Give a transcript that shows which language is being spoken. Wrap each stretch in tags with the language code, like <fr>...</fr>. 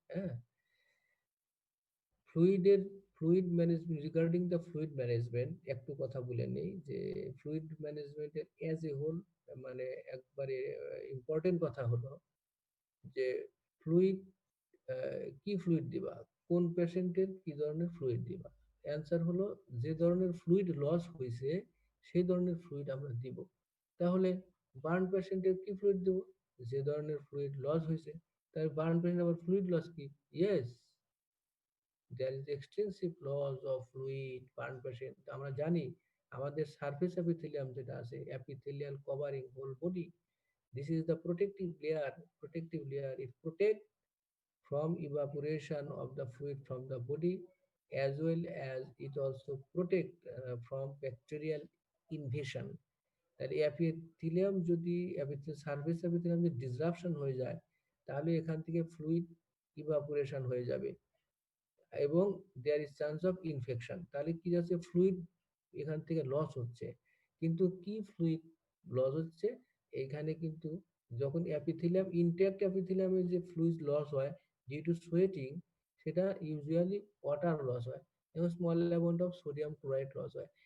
<bn>হ্যাঁ, ফ্লুইডের fluid management, regarding the fluid management একটু কথা বলে নেই যে ফ্লুইড ম্যানেজমেন্টের অ্যাজ এ হোল, মানে একবারে ইম্পর্টেন্ট কথা হলো যে ফ্লুইড, কি ফ্লুইড দিবা, কোন পেশেন্টের কি ধরনের ফ্লুইড দিবা। অ্যান্সার হলো যে ধরনের ফ্লুইড লস হয়েছে সেই ধরনের ফ্লুইড আমরা দিব। তাহলে বার্ন পেশেন্টের কি ফ্লুইড দেবো, যে ধরনের ফ্লুইড লস হয়েছে। তাই বার্ন পেশেন্ট আবার ফ্লুইড লস কি?</bn> <en>yes, there is extensive loss of fluid burn patient,</en> <bn>আমরা জানি আমাদের সারফেস এপিথেলিয়াম যেটা আছে,</bn> <en>epithelial covering whole body, this is the protective layer, it protect from evaporation of the fluid from the body, as well as it also protect from bacterial invasion।</en> <bn>তাহলে epithelium যদি surface epithelium যদি disruption হয়ে যায়, তাহলে এখান থেকে fluid evaporation হয়ে যাবে এবং there is chance of infection. তাহলে কি যাচ্ছে, ফ্লুইড এখান থেকে লস হচ্ছে। কিন্তু কি ফ্লুইড লস হচ্ছে এখানে কিন্তু, যখন অ্যাপিথেলিয়াম ইনট্যাক্ট অ্যাপিথেলিয়ামের যে ফ্লুইড লস হয় ডিউ টু সোয়েটিং, সেটা ইউজুয়ালি ওয়াটার লস হয় এবং small amount of sodium chloride loss হয়।</bn>